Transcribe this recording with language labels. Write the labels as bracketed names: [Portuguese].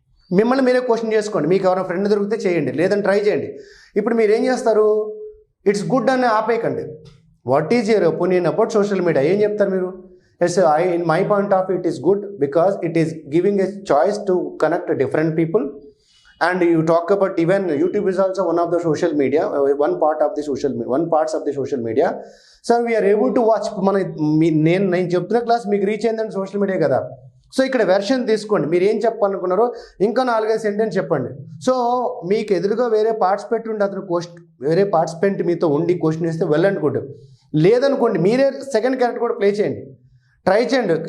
[Telugu] మిమ్మల్ని మీరే క్వశ్చన్ చేసుకోండి. మీకు ఎవరైనా ఫ్రెండ్ దొరికితే చేయండి, లేదని ట్రై చేయండి. ఇప్పుడు మీరు ఏం చేస్తారు, [English] it's good [Telugu] అని ఆపేయకండి. [English] what is your opinion about social media [Telugu] ఏం చెప్తారు మీరు? [English] Yes in my point of it is good because it is giving a choice to connect different people. And you talk about even YouTube is also one of the social media, one part of the social media. So we are able to watch. [Telugu] నేను చెప్తున్న class మీకు reach అయిందంటే social media కదా. So ఇక్కడ version తీసుకోండి, మీరు ఏం చెప్పాలనుకున్నారో ఇంకా 4-5 సెంటెన్స్ చెప్పండి. సో మీకు ఎదురుగా వేరే పార్టిసిపెంట్ ఉండి వేరే పార్టిసిపెంట్ మీతో ఉండి క్వశ్చన్ వేస్తే వెళ్ళనుకోండి, లేదనుకోండి మీరే సెకండ్ క్యారెక్టర్ కూడా ప్లే చేయండి, ట్రై చేయండి.